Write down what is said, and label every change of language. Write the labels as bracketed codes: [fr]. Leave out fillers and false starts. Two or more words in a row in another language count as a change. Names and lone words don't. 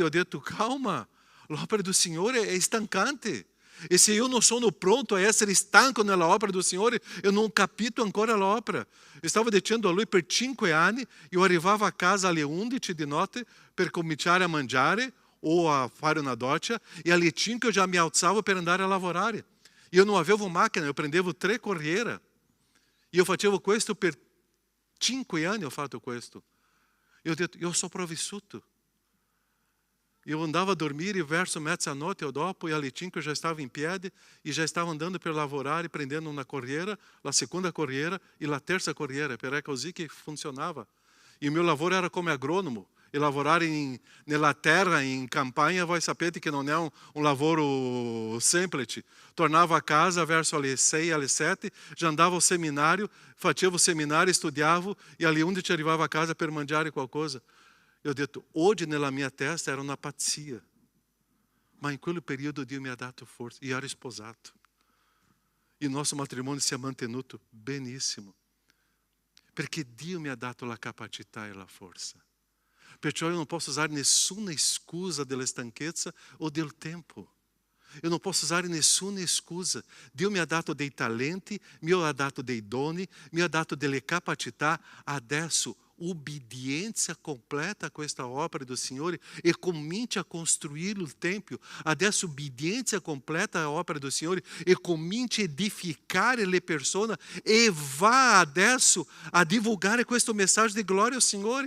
[it] Ho detto, calma, l'opera del Signore è stancante. E se io non sono pronto a essere stanco nella opera del Signore, io non capito ancora l'opera. Eu stavo dicendo a lui, per 5 anni, io arrivavo a casa alle 11 di notte per cominciare a mangiare o a fare una doccia, e alle 5 [pt] eu já [it] me alzavo per andare a lavorare. Io non avevo macchina, eu prendevo 3 corriere. E eu facevo questo per 5 anni, ho fatto questo. E ho detto, io ho sopravvissuto. Eu andava a dormire verso mezzanotte ou dopo, e alle 5 [pt] eu já estava em [it] piedi e [pt] já estava andando [it] per lavorare, prendendo una corriera, la seconda corriera e la terza corriera, perché è così che funzionava. [pt] E o meu [it] lavoro era come agrônomo. E lavorare nella terra, in campagna, voi sapete che non è un lavoro semplice. Tornavo a casa verso alle 6, alle 7, [pt] já andava ao seminário, facevo o seminário, [it] studiavo, e alle 11 arrivavo a casa per mangiare qualcosa. Eu ho detto, oggi nella mia testa era una pazzia. Ma in quel periodo Dio mi ha dato forza. E ero sposato. E il nostro matrimonio si è mantenuto benissimo. Perché Dio mi ha dato la capacità e la forza. Perciò io non posso usare nessuna scusa della stanchezza o del tempo. [pt] Eu não posso usar [it] nessuna scusa. Dio mi ha dato dei talenti, mi ha dato dei doni, mi ha dato delle capacità. Adesso, ubbidienza completa a questa opera do Signore e cominci a costruire il Tempio. Adesso ubbidienza completa a opera do Signore e cominci a edificare le persone e vá adesso a divulgare questo messaggio di gloria al Signore.